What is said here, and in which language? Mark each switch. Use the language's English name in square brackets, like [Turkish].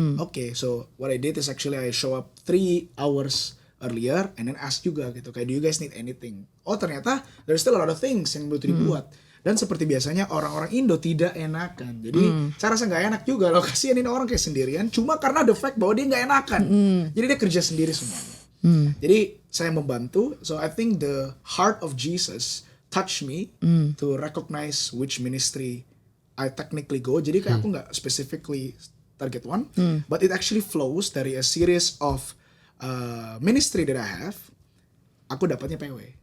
[English] Oke, so what I did is actually I show up 3 hours earlier and then ask [Indonesian] juga gitu, kayak [English] do you guys need anything? [Indonesian] Oh ternyata [English] there's still a lot of things [Indonesian] yang butuh dibuat. Dan seperti biasanya orang-orang Indo tidak enakan. Jadi saya rasa nggak enak juga loh kasihanin orang kayak sendirian. Cuma karena [English] the fact [Indonesian] bahwa dia nggak enakan. Jadi dia kerja sendiri semuanya. Jadi saya membantu. [English] So I think the heart of Jesus touch me to recognize which ministry I technically go. [Indonesian] Jadi kayak aku nggak [English] specifically target one, but it actually flows [Indonesian] dari [English] a series of ministry that I have. [Indonesian] Aku dapatnya PW.